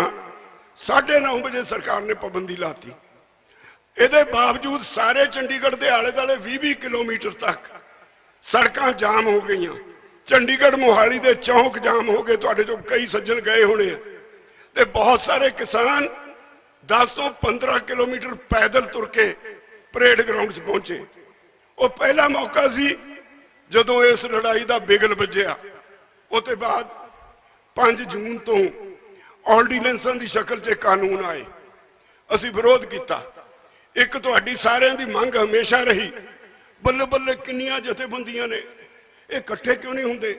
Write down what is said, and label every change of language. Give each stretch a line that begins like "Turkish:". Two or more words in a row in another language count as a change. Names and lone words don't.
Punjabi: 9:30 ਬਜੇ ਸਰਕਾਰ ਨੇ ਪਾਬੰਦੀ ਲਾਤੀ। ਇਹਦੇ ਬਾਵਜੂਦ ਸਾਰੇ ਚੰਡੀਗੜ੍ਹ ਕੇ ਆਲੇ ਦੁਆਲੇ 20 ਕਿਲੋਮੀਟਰ ਤਕ ਸੜਕਾਂ ਜਾਮ ਹੋ ਗਈ। ਚੰਡੀਗੜ੍ਹ ਮੋਹਾਲੀ ਕੇ ਚੌਂਕ ਜਾਮ ਹੋ ਗਏ, ਤੁਹਾਡੇ ਚੋਂ ਕਈ ਸੱਜਣ ਗਏ ਹੋਣੇ। ਤੇ ਬਹੁਤ ਸਾਰੇ ਕਿਸਾਨ 10 ਤੋ 15 ਕਿਲੋਮੀਟਰ ਪੈਦਲ ਤੁਰ ਕੇ ਪਰੇਡ ਗਰਾਊਂਡ ਚ ਪਹੁੰਚੇ। ਵੋ ਪਹਿਲਾ ਮੌਕਾ ਸੀ ਜਦੋਂ ਇਸ ਲੜਾਈ ਦਾ ਬਿਗਲ ਵੱਜਿਆ ਉਹਦੇ ਬਾਅਦ 5 ਜੂਨ ਤੋਂ ਆਰਡੀਨੈਂਸਾਂ ਦੀ ਸ਼ਕਲ 'ਚ ਕਾਨੂੰਨ ਆਏ। ਅਸੀਂ ਵਿਰੋਧ ਕੀਤਾ। ਇੱਕ ਤੁਹਾਡੀ ਸਾਰਿਆਂ ਦੀ ਮੰਗ ਹਮੇਸ਼ਾ ਰਹੀ, ਬੱਲੇ ਬੱਲੇ ਕਿੰਨੀਆਂ ਜਥੇਬੰਦੀਆਂ ਨੇ, ਇਹ ਇਕੱਠੇ ਕਿਉਂ ਨਹੀਂ ਹੁੰਦੇ।